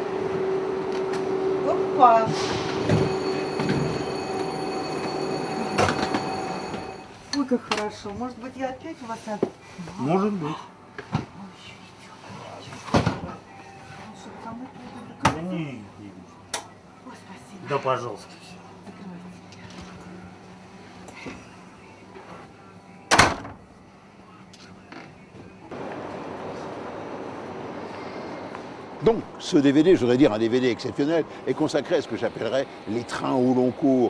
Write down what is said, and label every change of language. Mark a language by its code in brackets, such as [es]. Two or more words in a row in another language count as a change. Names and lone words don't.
[ru] Опа! Ой, как хорошо. Может быть, я опять у вас... Может быть. Да не. Ой, спасибо. Да, пожалуйста. [fr] Donc, ce DVD, je voudrais dire un DVD exceptionnel, est consacré à ce que j'appellerais les trains au long cours.